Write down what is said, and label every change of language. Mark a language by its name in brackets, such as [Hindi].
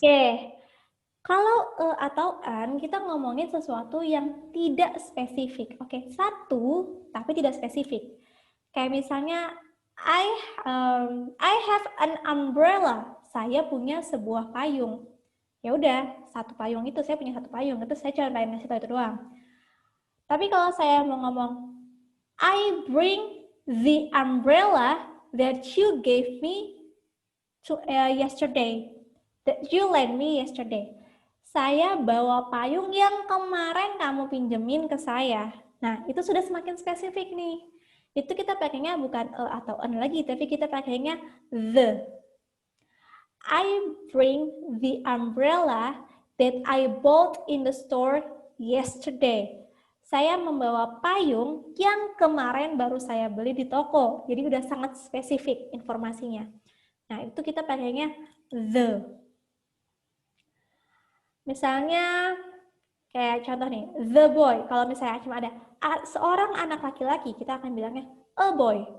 [Indonesian] Oke, kalau atau an kita ngomongin sesuatu yang tidak spesifik. Oke, satu tapi tidak spesifik. Kayak misalnya [English] I have an umbrella. [Indonesian] Saya punya sebuah payung. Ya udah, satu payung itu saya punya satu payung. Itu saya cuma pengen ngasih tahu itu doang. Tapi kalau saya mau ngomong [English] I bring the umbrella that you gave me yesterday. That you lent me yesterday. [Indonesian] Saya bawa payung yang kemarin kamu pinjemin ke saya. Nah, itu sudah semakin spesifik nih. Itu kita pakainya bukan atau an lagi, tapi kita pakainya the. [English] I bring the umbrella that I bought in the store yesterday. [Indonesian] Saya membawa payung yang kemarin baru saya beli di toko. Jadi udah sangat spesifik informasinya. Nah, itu kita pakainya the. Misalnya, kayak contoh nih, the boy. Kalau misalnya cuma ada seorang anak laki-laki, kita akan bilangnya a boy.